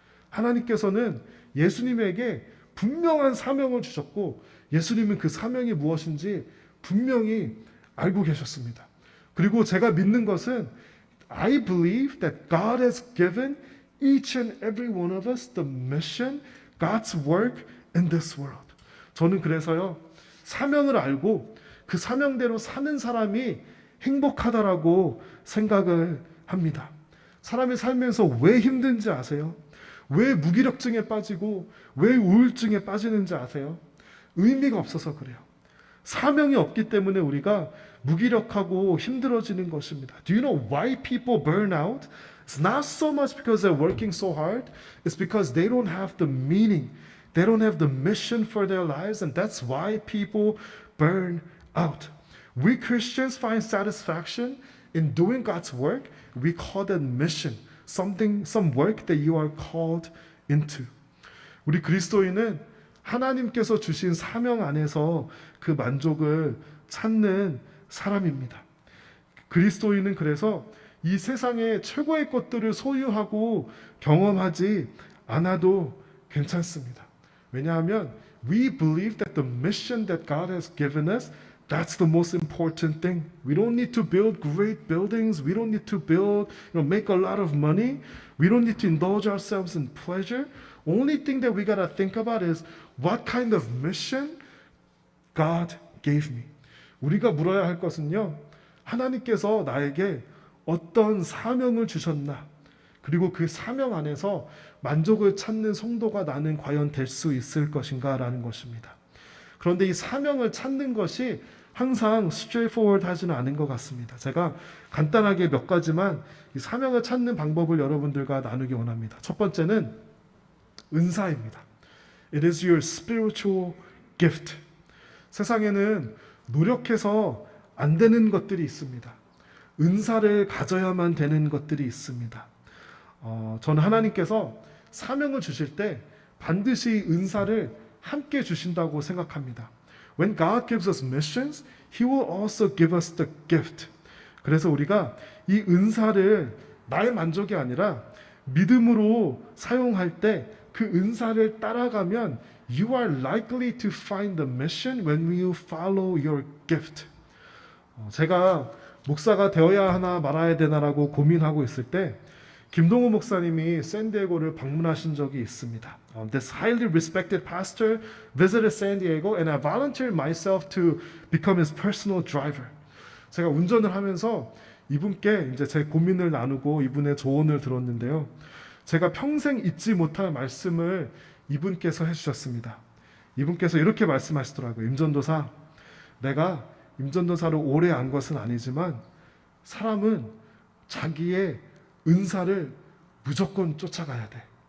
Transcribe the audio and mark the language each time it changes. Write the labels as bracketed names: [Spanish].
[Korean] 하나님께서는 예수님에게 분명한 사명을 주셨고 예수님은 그 사명이 무엇인지 분명히 알고 계셨습니다. 그리고 제가 믿는 것은 [English] I believe that God has given each and every one of us the mission, God's work in this world. [Korean] 저는 그래서요, 사명을 알고 그 사명대로 사는 사람이 행복하다라고 생각을 합니다. 사람이 살면서 왜 힘든지 아세요? 왜 무기력증에 빠지고 왜 우울증에 빠지는지 아세요? 의미가 없어서 그래요. 사명이 없기 때문에 우리가 무기력하고 힘들어지는 것입니다. [English] Do you know why people burn out? It's not so much because they're working so hard. It's because they don't have the meaning. They don't have the mission for their lives, and that's why people burn out. We Christians find satisfaction in doing God's work. We call that mission. Some work that you are called into. [Korean] 우리 그리스도인은 하나님께서 주신 사명 안에서 그 만족을 찾는 사람입니다. 그리스도인은 그래서 이 세상의 최고의 것들을 소유하고 경험하지 않아도 괜찮습니다. 왜냐하면 [English] we believe that the mission that God has given us, that's the most important thing. We don't need to build great buildings. We don't need to build, make a lot of money. We don't need to indulge ourselves in pleasure. Only thing that we gotta think about is what kind of mission God gave me. [Korean] 우리가 물어야 할 것은요, 하나님께서 나에게 어떤 사명을 주셨나, 그리고 그 사명 안에서 만족을 찾는 성도가 나는 과연 될 수 있을 것인가 라는 것입니다. 그런데 이 사명을 찾는 것이 항상 straightforward 하지는 않은 것 같습니다. 제가 간단하게 몇 가지만 이 사명을 찾는 방법을 여러분들과 나누기 원합니다. 첫 번째는 은사입니다. [English] It is your spiritual gift. [Korean] 세상에는 노력해서 안 되는 것들이 있습니다. 은사를 가져야만 되는 것들이 있습니다. 저는 하나님께서 사명을 주실 때 반드시 은사를 함께 주신다고 생각합니다. [English] When God gives us missions, He will also give us the gift. [Korean] 그래서 우리가 이 은사를 나의 만족이 아니라 믿음으로 사용할 때 그 은사를 따라가면 [English] you are likely to find the mission when you follow your gift. [Korean] 제가 목사가 되어야 하나 말아야 되나라고 고민하고 있을 때 김동호 목사님이 샌디에고를 방문하신 적이 있습니다. [English] This highly respected pastor visited San Diego and I volunteered myself to become his personal driver. [Korean] 제가 운전을 하면서 이분께 이제 제 고민을 나누고 이분의 조언을 들었는데요. 제가 평생 잊지 못할 말씀을 이분께서 해주셨습니다. 이분께서 이렇게 말씀하시더라고요. 임전도사, 내가 임전도사를 오래 안 것은 아니지만 사람은 자기의 은사를 무조건 쫓아가야 돼.